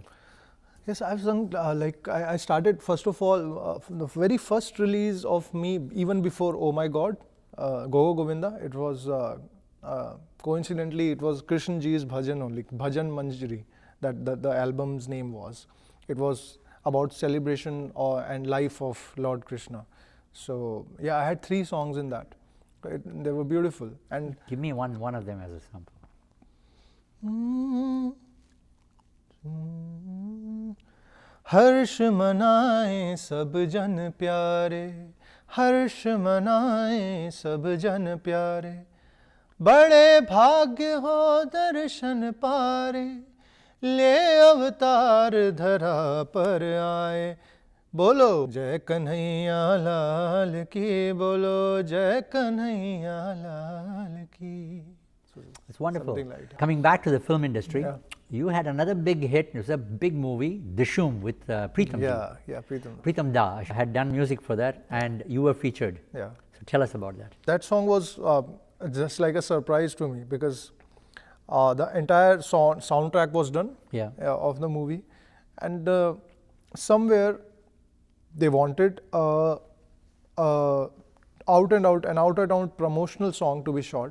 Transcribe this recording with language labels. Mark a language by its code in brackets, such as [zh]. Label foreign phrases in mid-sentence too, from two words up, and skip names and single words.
[en] Yes, I've sung, I started, first of all, the very first release of me, even before Oh My God, Go Govinda, it was, coincidentally, it was Krishan Ji's bhajan only, Bhajan Manjari, that the album's name was. It was about celebration and life of Lord Krishna. So, yeah, I had 3 songs in that. They were beautiful. And give me one of them as a sample. [hi] हर्ष मनाए सब जन प्यारे हर्ष मनाए सब जन प्यारे बड़े भाग्य हो दर्शन पारे ले अवतार धरा पर आए बोलो जय कन्हैया लाल की बोलो जय कन्हैया लाल की. [en] It's wonderful. Like Coming back to the film industry, Yeah. you had another big hit. It was a big movie, Dishum, with Pritam. Yeah, Pritam. Pritam Da had done music for that, and you were featured. Yeah. So tell us about that. That song was just like a surprise to me because the entire soundtrack was done of the movie, and somewhere they wanted an out and out promotional song to be shot.